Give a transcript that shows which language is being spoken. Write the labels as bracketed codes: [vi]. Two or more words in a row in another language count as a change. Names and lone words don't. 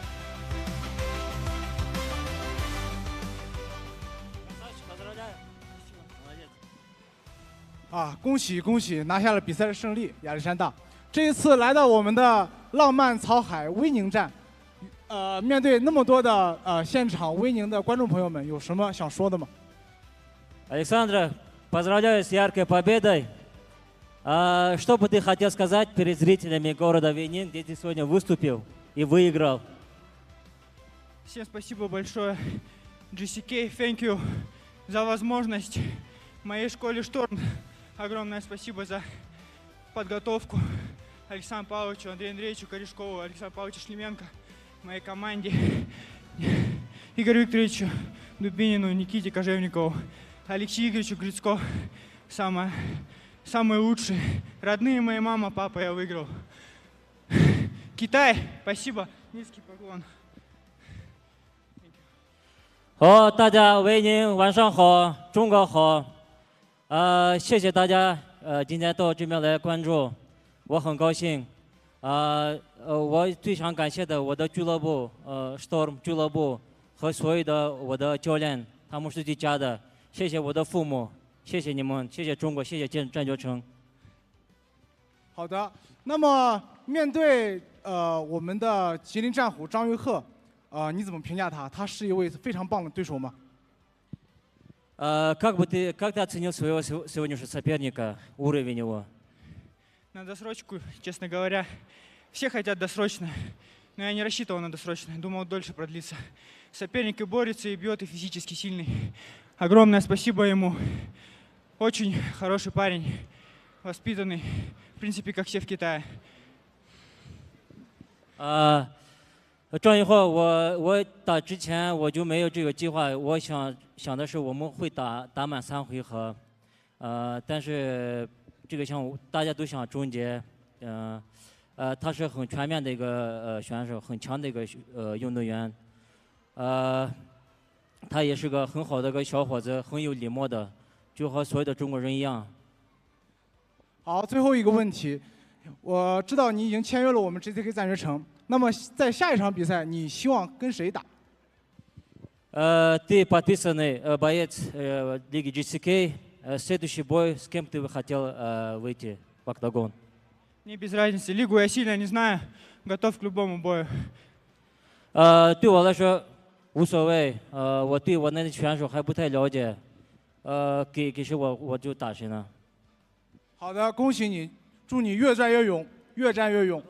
[zh] 恭喜恭喜，拿下了比赛的胜利，亚历山大。这一次来到我们的浪漫草海威宁站，面对那么多的现场威宁的观众朋友们，有什么想说的吗？ [ru] Александра, поздравляю с яркой победой. Что бы ты хотел сказать перед зрителями города Вейнинг, где ты сегодня выступил и выиграл? Всем спасибо большое. JCK, [en] thank you [ru] за возможность. Моей школе «Шторм» огромное спасибо за подготовку. Александру Павловичу, Андрею Андреевичу Корешкову, Александру Павловичу Шлеменко, моей команде, Игорю Викторовичу Дубинину, Никите Кожевникову, Алексею Игоревичу Грицко, самые лучшие. Родные мои мама, папа, я выиграл. Китай, спасибо, низкий поклон. [zh] 好，大家维宁晚上好，中国好。谢谢大家今天到这边来关注，我很高兴。我最想感谢的我的俱乐部，Storm 俱乐部和所有的我的教练，他们是最佳的。谢谢我的父母，谢谢你们，谢谢中国，谢谢战决城。好的，那么面对我们的吉林战虎张玉鹤，你怎么评价他？他是一位非常棒的对手吗？ [ru] как ты оценил своего сегодняшнего соперника, уровень его? На досрочку, честно говоря, все хотят досрочно, но я не рассчитывал на досрочно, думал дольше продлится. Соперник и борется, и бьет, и физически сильный. Огромное спасибо ему. Очень хороший парень, воспитанный, в принципе, как все в Китае. [zh] 张玉鹤，我打之前我就没有这个计划，我想的是我们会打满3回合，但是这个项目大家都想终结，他是很全面的一个选手，很强的一个运动员，他也是个很好的一个小伙子，很有礼貌的，就和所有的中国人一样。好，最后一个问题，我知道你已经签约了我们 JCK 战决城。那么在下一场比赛，你希望跟谁打 [ru] ？Ты подписанный боец Лиги JCK. Следующий бой, с кем ты бы хотел выйти в октагон? Не без разницы. Лигу я сильно не знаю. Готов к любому бою. [zh] 对我来说无所谓。我对我那选手还不太了解。给谁我就打谁呢？好的，恭喜你，祝你越战越勇，越战越勇。